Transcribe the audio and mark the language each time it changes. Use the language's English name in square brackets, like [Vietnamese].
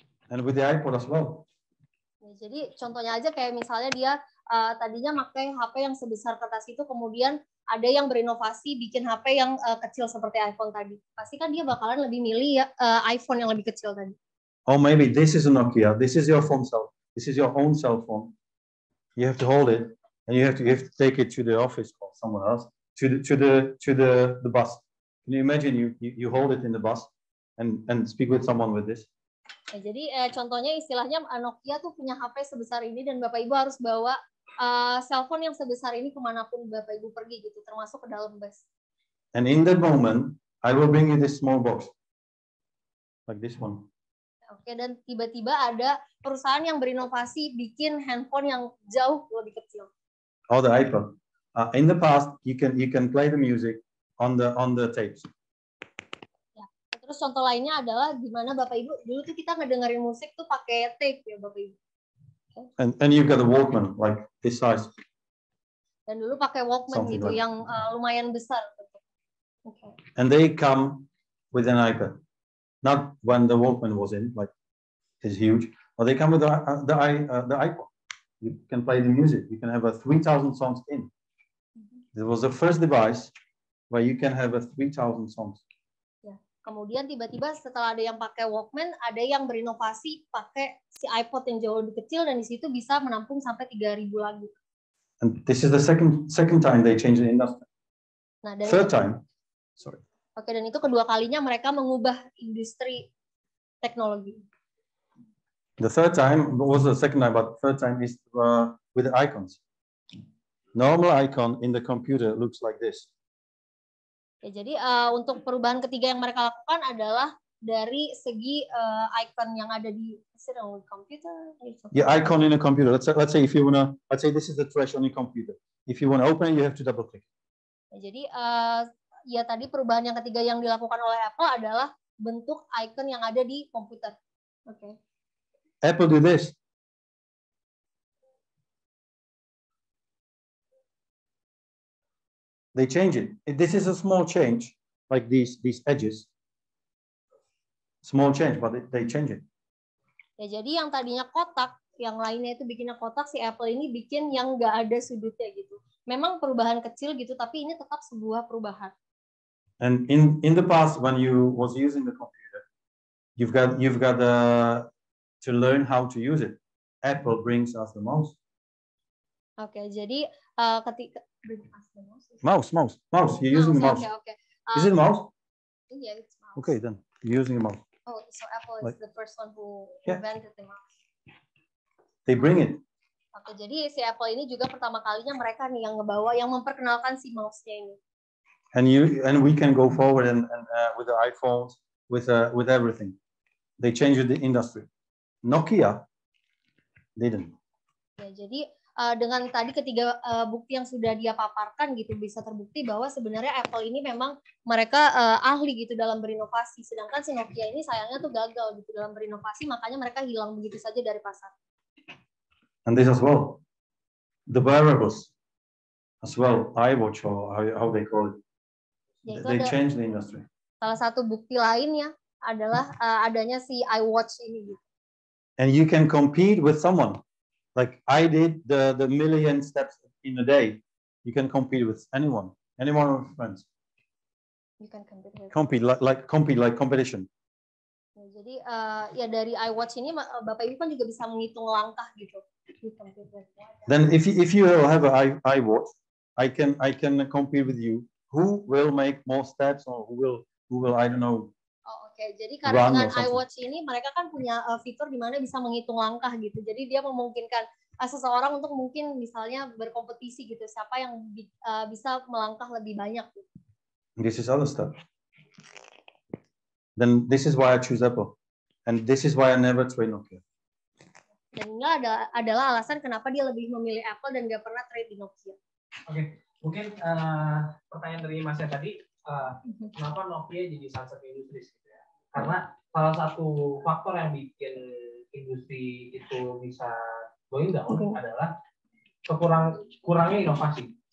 [English] And with the iPod as well. [Indonesian] Ya, jadi contohnya aja kayak misalnya dia tadinya pakai HP yang sebesar kertas itu, kemudian ada yang berinovasi bikin HP yang kecil seperti iPhone tadi. Pasti kan dia bakalan lebih milih ya iPhone yang lebih kecil tadi. [English] Or maybe this is a Nokia. This is your phone cell. This is your own cell phone. You have to hold it, and you have to take it to the office or somewhere else, to the bus. Can you imagine you hold it in the bus and speak with someone with this? [Indonesian] Ya, jadi contohnya istilahnya Nokia tuh punya HP sebesar ini dan Bapak Ibu harus bawa cellphone yang sebesar ini kemanapun Bapak Ibu pergi gitu, termasuk ke dalam bus. [English] And in that moment, I will bring you this small box, like this one. [Indonesian] Oke, dan tiba-tiba ada perusahaan yang berinovasi bikin handphone yang jauh lebih kecil. [English] Or the iPod. In the past, you can play the music on the tapes. [Indonesian] Ya. Terus contoh lainnya adalah gimana Bapak Ibu dulu tuh kita ngedengerin musik tuh pakai tape ya Bapak Ibu. [English] And you've got a Walkman like this size. [Indonesian] Dan dulu pakai Walkman [English] Something [Indonesian] gitu [English] like [Indonesian] yang lumayan besar. Okay. [English] And they come with an iPad. Not when the Walkman was in, like it's huge, but they come with the iPod. You can play the music. You can have a 3,000 songs in. It was the first device where you can have a 3,000 songs. [Indonesian] Ya. Kemudian tiba-tiba setelah ada yang pakai Walkman, ada yang berinovasi pakai si iPod yang jauh lebih kecil dan di situ bisa menampung sampai 3.000 lagu. [English] And this is the second time they changed the industry. [Indonesian] Nah, dan [English] Third time, sorry. [Indonesian] Oke, dan itu kedua kalinya mereka mengubah industri teknologi. [English] The third time was the second time, but the third time is with the icons. Normal icon in the computer looks like this. Ya, jadi untuk perubahan ketiga yang mereka lakukan adalah dari segi icon yang ada di komputer. Yeah, icon in a computer. Let's say if you wanna, let's say this is the trash on your computer. If you wanna open it, you have to double click. [Indonesian] Ya, jadi ya tadi perubahan yang ketiga yang dilakukan oleh Apple adalah bentuk icon yang ada di komputer. Oke. [English] Apple do this. They change it. This is a small change, like these edges. Small change, but they change it. Ya, jadi yang tadinya kotak, yang lainnya itu bikinnya kotak, si Apple ini bikin yang nggak ada sudutnya gitu. Memang perubahan kecil gitu, tapi ini tetap sebuah perubahan. And in the past, when you was using the computer, you've got to learn how to use it. Apple brings us the mouse. [Indonesian] Oke, jadi ketika [English] Mouse. You're using the mouse. Okay. Is it mouse? Yeah, it's mouse. Okay, then using a mouse. Oh, so Apple is Like- the first one who Yeah. invented the mouse. They bring it. [Indonesian] Oke, jadi si Apple ini juga pertama kalinya mereka nih yang ngebawa, yang memperkenalkan si mouse-nya ini. [English] And we can go forward and with the iPhones, with everything. They changed the industry. Nokia didn't. [Indonesian] Ya, jadi dengan tadi ketiga bukti yang sudah dia paparkan gitu bisa terbukti bahwa sebenarnya Apple ini memang mereka ahli gitu dalam berinovasi, sedangkan si Nokia ini sayangnya tuh gagal gitu dalam berinovasi, makanya mereka hilang begitu saja dari pasar. [English] And this as well. The wearables as well, iWatch or how they call it. [Indonesian] Ya, itu [English] They [Indonesian] ada [English] changed the industry. [Indonesian] salah satu bukti lainnya adalah adanya si iWatch ini gitu. [English] And you can compete with someone. Like I did the million steps in a day. You can compete with anyone of your friends. You can compete with. Compete like competition. [Indonesian] Ya, jadi ya dari iWatch ini Bapak Ibu kan juga bisa menghitung langkah gitu. [English] You compete with. Then if you have an iWatch, I can compete with you. Who will make more steps or who will I don't know. [Indonesian] Oh, oke. Jadi karena [English] Run [Indonesian] dengan [English] or something. [Indonesian] iWatch ini mereka kan punya fitur di mana bisa menghitung langkah gitu. Jadi dia memungkinkan seseorang untuk mungkin misalnya berkompetisi gitu, siapa yang bisa melangkah lebih banyak gitu. [English] This is other stuff. Then this is why I choose Apple. And this is why I never trade Nokia. [Indonesian] Dan ini adalah alasan kenapa dia lebih memilih Apple dan gak pernah trade di Nokia. Oke, mungkin pertanyaan dari Mas tadi, kenapa Nokia jadi sunset industri? Gitu ya? Karena salah satu faktor yang bikin industri itu bisa [English] going down [Indonesian] adalah kurangnya inovasi.